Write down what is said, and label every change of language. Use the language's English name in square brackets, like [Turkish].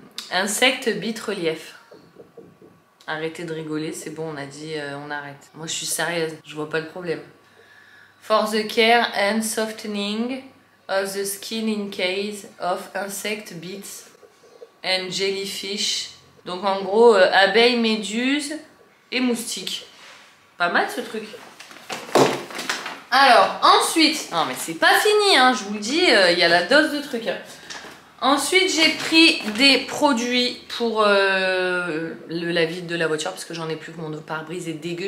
[French] Insecte bite relief. Arrêtez de rigoler, c'est bon, on a dit, on arrête. Moi, je suis sérieuse, je vois pas le problème. [English] For the care and softening of the skin in case of insect bites and jellyfish. [French] Donc en gros, abeilles, méduses et moustiques. Pas mal ce truc. Alors, ensuite... Non mais c'est pas fini, hein, je vous le dis, il y a la dose de trucs. Hein. Ensuite, j'ai pris des produits pour la vide de la voiture, parce que j'en ai plus que mon pare-brise est dégueu.